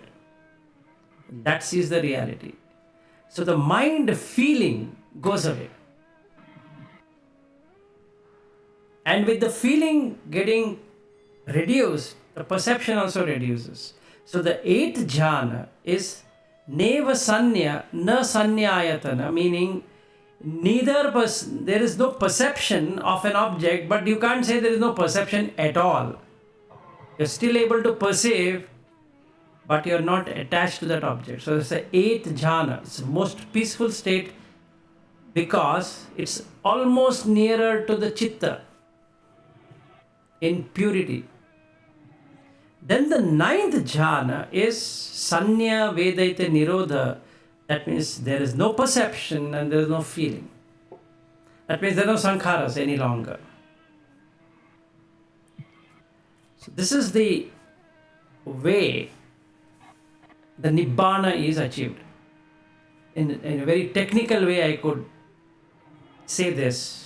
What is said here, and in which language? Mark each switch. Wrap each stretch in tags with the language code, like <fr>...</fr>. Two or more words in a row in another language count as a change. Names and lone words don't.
<en>That sees the reality. So the mind feeling goes away. And with the feeling getting reduced, the perception also reduces. So the 8th jhana is</en> <pi>neva sanya na sanyayatana,</pi> <en>meaning there is no perception of an object, but you can't say there is no perception at all. You're still able to perceive, but you're not attached to that object. So it's the 8th jhana. It's the most peaceful state because it's almost nearer to the chitta in purity. Then the 9th jhana is</en> <pi>sanya vedaita nirodha.</pi> <en>That means there is no perception and there is no feeling. That means there are no sankharas any longer. So this is the way the Nibbana is achieved. In a very technical way I could say this.</en>